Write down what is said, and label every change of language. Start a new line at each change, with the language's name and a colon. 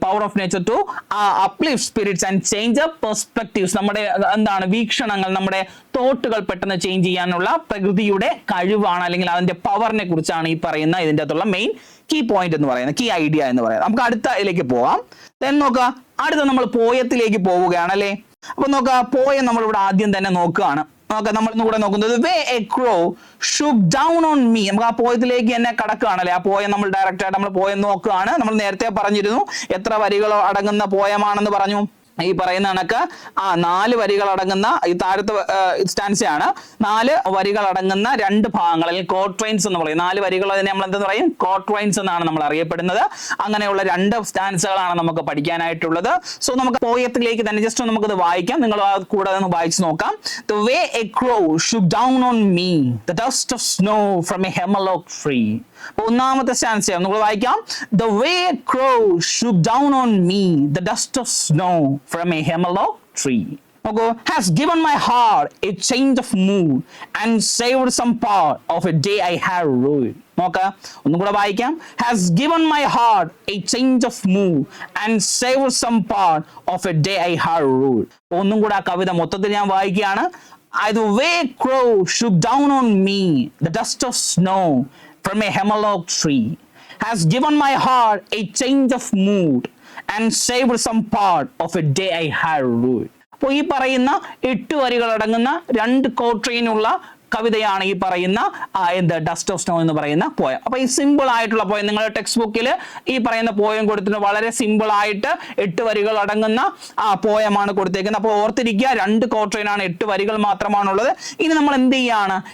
English: Power of nature to uplift spirits and change the perspectives.
Malayalam: നമ്മുടെ എന്താണ് വീക്ഷണങ്ങൾ, നമ്മുടെ തോട്ടുകൾ പെട്ടെന്ന് ചേഞ്ച് ചെയ്യാനുള്ള പ്രകൃതിയുടെ കഴിവാണ്, അല്ലെങ്കിൽ അതിന്റെ പവറിനെ കുറിച്ചാണ് ഈ പറയുന്ന ഇതിൻ്റെ അകത്തുള്ള മെയിൻ കീ പോയിന്റ് എന്ന് പറയുന്നത്, കീ ഐഡിയ എന്ന് പറയുന്നത്. നമുക്ക് അടുത്ത ഇതിലേക്ക് പോവാം. ദെൻ നോക്കുക, അടുത്ത നമ്മൾ പോയത്തിലേക്ക് പോവുകയാണ് അല്ലേ. അപ്പൊ നോക്കുക, പോയം നമ്മളിവിടെ ആദ്യം തന്നെ നോക്കുകയാണ്. നോക്കാം, നമ്മൾ കൂടെ നോക്കുന്നത്
English: Way a crow shook down on me.
Malayalam: നമുക്ക് ആ പോയത്തിലേക്ക് തന്നെ കടക്കുകയാണല്ലേ. ആ പോയം നമ്മൾ ഡയറക്റ്റ് ആയിട്ട് നമ്മൾ പോയം നോക്കുകയാണ്. നമ്മൾ നേരത്തെ പറഞ്ഞിരുന്നു എത്ര വരികൾ അടങ്ങുന്ന പോയമാണെന്ന് പറഞ്ഞു. ഈ പറയുന്ന കണക്ക് 4 വരികൾ അടങ്ങുന്ന ഈ താഴത്തെ സ്റ്റാൻസയാണ്. 4 വരികൾ അടങ്ങുന്ന 2 ഭാഗങ്ങൾ, അല്ലെങ്കിൽ ക്വാർട്രൈൻസ് എന്ന് പറയും. 4 വരികൾ അതിനെ നമ്മൾ എന്തെന്ന് പറയും? ക്വാർട്രൈൻസ് എന്നാണ് നമ്മൾ അറിയപ്പെടുന്നത്. അങ്ങനെയുള്ള 2 സ്റ്റാൻസുകളാണ് നമുക്ക് പഠിക്കാനായിട്ടുള്ളത്. സോ നമുക്ക് പോയത്തിലേക്ക് തന്നെ ജസ്റ്റ് നമുക്കത് വായിക്കാം. നിങ്ങൾ കൂടെ ഒന്ന് വായിച്ചു നോക്കാം.
English: The way a crow shook down on me the dust of snow from a hemlock tree.
Malayalam: ഒന്നാമത്തെ സ്റ്റാൻസ് നമ്മൾ വായിക്കാം.
English: The way a crow shook down on me the dust of snow from a hemlock tree. Okay, has given my heart a change of mood and saved some part of a day I had ruined.
Malayalam: നോക്ക, ഒന്നും കൂടെ വായിക്കാം.
English: Has given my heart a change of mood and saved some part of a day I had ruined.
Malayalam: ഒന്നും കൂടെ ആ കവിത മൊത്തത്തിൽ ഞാൻ വായിക്കുകയാണ്.
English: The way a crow shook down on me the dust of snow from a hemlock tree has given my heart a change of mood and saved some part of a day I had ruined.
Malayalam: അപ്പോൾ ഈ പറയുന്ന 8 വരികൾ അടങ്ങുന്ന 2 ക്വാർട്രൈനുള്ള കവിതയാണ് ഈ പറയുന്ന dust of snow എന്ന് പറയുന്ന പോയം. അപ്പൊ ഈ സിമ്പിൾ ആയിട്ടുള്ള പോയം നിങ്ങളുടെ ടെക്സ്റ്റ് ബുക്കിൽ ഈ പറയുന്ന പോയം കൊടുത്തിട്ട് വളരെ സിമ്പിൾ ആയിട്ട് 8 വരികൾ അടങ്ങുന്ന പോയമാണ് കൊടുത്തേക്കുന്നത്. അപ്പോൾ ഓർത്തിരിക്കുക, 2 ക്വാർട്രൈനാണ്, 8 വരികൾ മാത്രമാണുള്ളത്. ഇനി നമ്മൾ എന്ത് ചെയ്യാണ്?